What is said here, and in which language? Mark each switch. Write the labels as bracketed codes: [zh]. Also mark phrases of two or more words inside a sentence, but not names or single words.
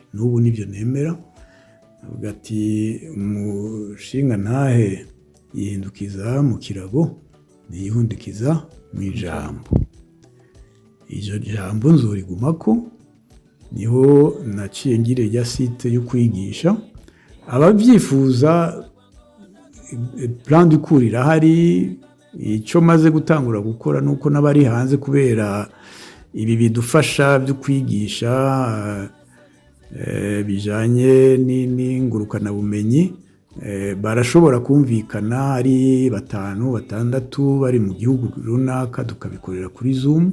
[rn] N'ubu nibyo nemera, avuga ati umushinga ntahe yihindukiza mu kirago ntiyihundikiza mu ijambo. Iryo jambo nzorigumako, niho naciye ngire rya site yo kwigisha ababyifuza. [fr] Plan du cours [rn] irahari, icyo maze gutangura gukora nuko n'abari hanze kubera ibi bidufasha byo kwigisha bijanye n'ingurukana bumenyi, barashobora kumvikana ari 5-6 bari mu gihugu runaka tukabikorera kuri Zoom.